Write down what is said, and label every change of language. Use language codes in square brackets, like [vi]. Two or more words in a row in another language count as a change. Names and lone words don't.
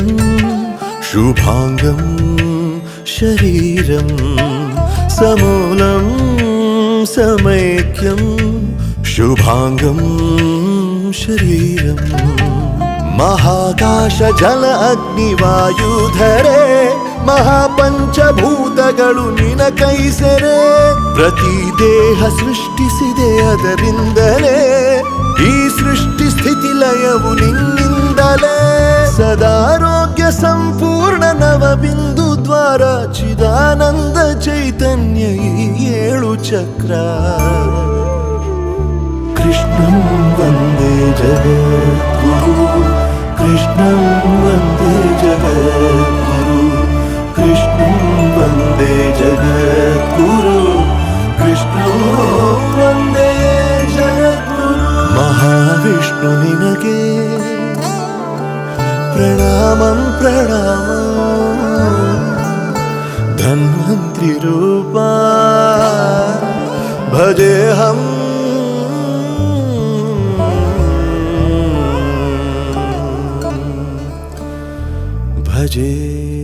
[sa] ಶುಭಾಂಗಂ ಶರೀರಂ, ಸಮೂಲಂ ಸಮೈಕ್ಯಂ ಶುಭಾಂಗಂ ಶರೀರಂ. [kn] ಮಹಾಕಾಶ ಜಲ ಅಗ್ನಿ ವಾಯುಧರೆ, ಮಹಾಪಂಚಭೂತಗಳು ನಿನ ಕೈಸೆರೆ. ಪ್ರತಿ ದೇಹ ಸೃಷ್ಟಿಸಿದೆ ಅದರಿಂದಲೇ, ಈ ಸೃಷ್ಟಿ ಸ್ಥಿತಿ ಲಯವು ನಿನ್ನಿಂದಲೇ. ಸದಾರೋಗ್ಯ ಸಂಪೂರ್ಣ ನವಬಿಂದು ದ್ವಾರ, ಚಿದಾನಂದ ಚೈತನ್ಯ ಈ 7 ಚಕ್ರ. [sa] ಕೃಷ್ಣಂ ವಂದೇ ಜಗದ್ಗುರು, ಕೃಷ್ಣಂ ವಂದೇ ಜಗದ್ಗುರು, ಕೃಷ್ಣಂ ವಂದೇ ಜಗದ್ಗುರು, ಕೃಷ್ಣಂ ವಂದೇ ಜಗದ್ಗುರು. [kn] ಮಹಾವಿಷ್ಣು ನಿನಗೆ [sa] ಪ್ರಣಾಮಂ ಪ್ರಣಾಮಂ, [kn] ಧನ್ವಂತ್ರಿ ರೂಪ [sa] ಭಜೇಹಂ ಭಜೇ.